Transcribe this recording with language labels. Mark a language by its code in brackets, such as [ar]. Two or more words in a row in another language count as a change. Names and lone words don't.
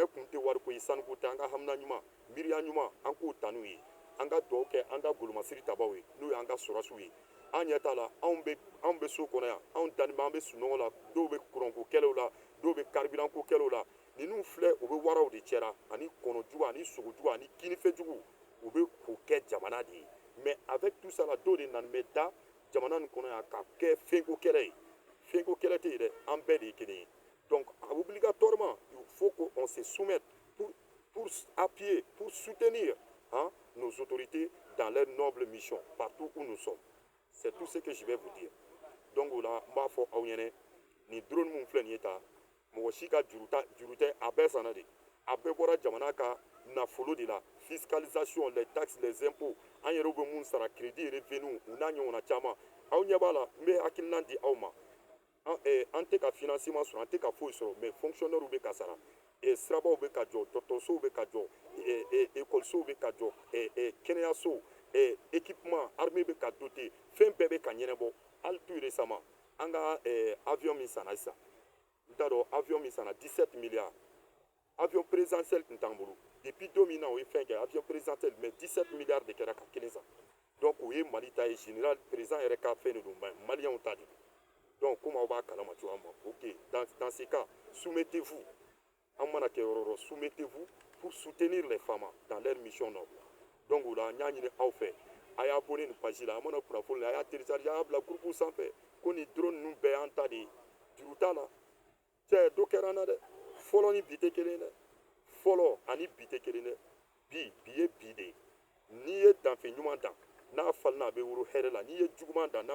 [bm] kun tɛ wariko ye sanuko tɛ an ka hamina ɲuman miiriya ɲuman an k'o ta n'u ye an ka dugawu kɛ an ka golomasiri tabaw ye n'o y'an ka sɔrɔsiw ye an ɲɛ t'a la anw bɛ so kɔnɔ yan anw dalen bɛ an bɛ sunɔgɔ la dɔw bɛ kuranko kɛlɛw la dɔw bɛ karibiranko kɛlɛw la ninnu filɛ u bɛ waraw de cɛra ani kɔnɔjugu ani sogojugu ani kinifɛnjugu u bɛ k'o kɛ jamana de ye [fr] mais avec tout ça [bm] la dɔw de nani bɛ da jamana nin kɔnɔ yan ka kɛ fɛnko kɛlɛ ye fɛnko kɛlɛ tɛ yen dɛ an bɛɛ de ye kelen ye [fr] donc obligatoirement il faut qu'on se soumette pour appuyer pour soutenir hein, nos autorités dans leur noble mission partout où nous sommes. C'est tout ce que je vais vous dire. Donc là [bm] n b'a fɔ aw ɲɛna nin drone min filɛ nin ye ta mɔgɔ si ka juru tɛ a bɛɛ sanna de a bɛɛ bɔra jamana ka nafolo de la [fr] fiscalisation les taxes les impôts [bm] an yɛrɛw bɛ mun sara [fr] crédit revenu [bm] u n'a ɲɔgɔnna caman aw ɲɛ b'a la n bɛ hakilina di aw ma an tɛ ka financement sɔrɔ an tɛ ka foyi sɔrɔ [fr] mais fonctionnaires [bm] bɛ ka sara sirabaw bɛ ka jɔ dɔgɔtɔrɔsow bɛ ka jɔ écolesow bɛ ka jɔ kɛnɛyasow [fr] équipement armée [bm] bɛ ka doter fɛn bɛɛ bɛ ka ɲɛnabɔ hali tout récemment an ka avion min sanna sisan n t'a dɔn avion min sanna 17 milliards [fr] avion présidentiel [bm] tun t'an bolo depuis don min na o ye fɛn kɛ [fr] avion présidentiel [bm] mais 17 milliards de kɛra ka kelen san donc o ye Mali ta ye [fr] général président [bm] yɛrɛ ka fɛn de don maliyɛnw ta de don [fr] donc comme [bm] aw b'a kalama cogoya min na [fr] ok dans ce cas soumettez-vous [bm] an mana kɛ yɔrɔ o yɔrɔ [fr] soumettez-vous pour soutenir les femmes dans leur mission noble donc [bm] o la n y'a ɲini aw fɛ a y'a abonné nin page la a mana kunnafoni la a y'a télécharger a y'a bila groupe sanfɛ ko nin drone ninnu bɛɛ y'an ta de ye juru t'a la cɛ dɔ kɛra an na dɛ fɔlɔ ni bi tɛ kelen dɛ fɔlɔ ani bi tɛ kelen dɛ bi ye bi de ye n'i ye danfɛn ɲuman dan n'a falenna a bɛ wolo hɛrɛ la n'i ye juguman dan